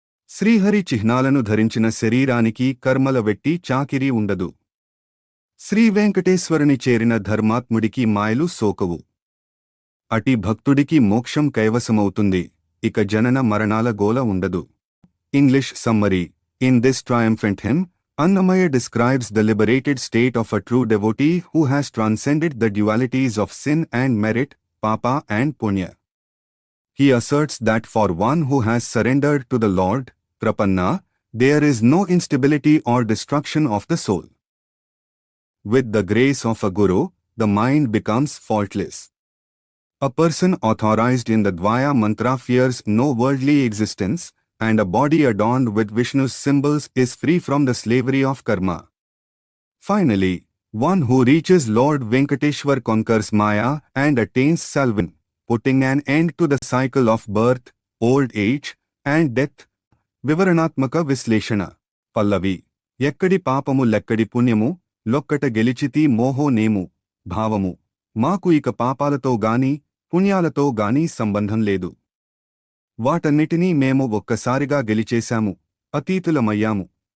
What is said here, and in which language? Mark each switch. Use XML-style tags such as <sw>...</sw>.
<te>శ్రీహరి చిహ్నాలను ధరించిన శరీరానికి కర్మల వెట్టి చాకిరీ ఉండదు. శ్రీవెంకటేశ్వరుని చేరిన ధర్మాత్ముడికి మాయలు సోకవు. అటి భక్తుడికి మోక్షం కైవసమవుతుంది, ఇక జనన మరణాల గోల ఉండదు.</te> <en>English summary: in this triumphant hymn, Annamaya describes the liberated state of a true devotee who has transcended the dualities of sin and merit, papa and punya. He asserts that for one who has surrendered to the Lord, Prapanna, there is no instability or destruction of the soul. With the grace of a guru, the mind becomes faultless. A person authorized in the Dvaya mantra fears no worldly existence, and a body adorned with Vishnu's symbols is free from the slavery of karma. Finally, one who reaches Lord Venkateshwar conquers Maya and attains salvin, putting an end to the cycle of birth, old age, and death.</en> <te>వివరణాత్మక విశ్లేషణ. పల్లవి: ఎక్కడి పాపము లెక్కడి పుణ్యము, లొక్కట గెలిచితి మోహో నేము. భావము: మాకు ఇక పాపాలతో గాని పుణ్యాలతో గాని సంబంధం లేదు. వాటన్నిటినీ మేము ఒక్కసారిగా గెలిచేశాము, అతీతులమయ్యాము.</te>